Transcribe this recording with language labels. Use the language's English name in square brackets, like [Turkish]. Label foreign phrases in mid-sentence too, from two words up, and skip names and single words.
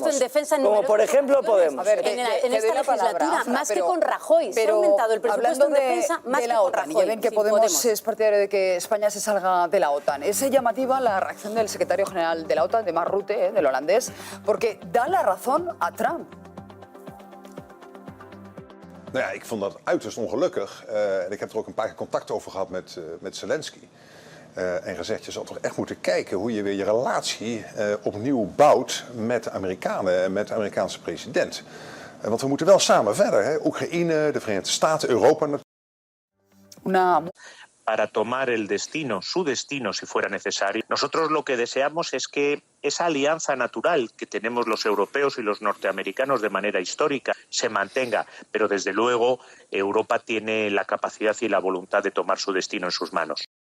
[Spanish] A ver, en esta legislatura, más que con Rajoy, se ha aumentado el presupuesto en defensa más que con Rajoy. Ya ven que Podemos es partidario de que España se salga de la OTAN. Es llamativa la reacción del secretario general de la OTAN, de Mark Rutte, del holandés, porque da la razón a Trump. [Dutch] Nou ja, ik vond dat uiterst ongelukkig. En ik heb er ook een paar keer contact over gehad met Zelensky. En gezegd, je zal toch echt moeten kijken hoe je weer je relatie opnieuw bouwt met de Amerikanen en met de Amerikaanse president. Want we moeten wel samen verder. Hè? Oekraïne, de Verenigde Staten, Europa. [Spanish] Para tomar el destino, su destino, si fuera necesario. Nosotros lo que deseamos es que esa alianza natural que tenemos los europeos y los norteamericanos de manera histórica se mantenga, pero desde luego Europa tiene la capacidad y la voluntad de tomar su destino en sus manos.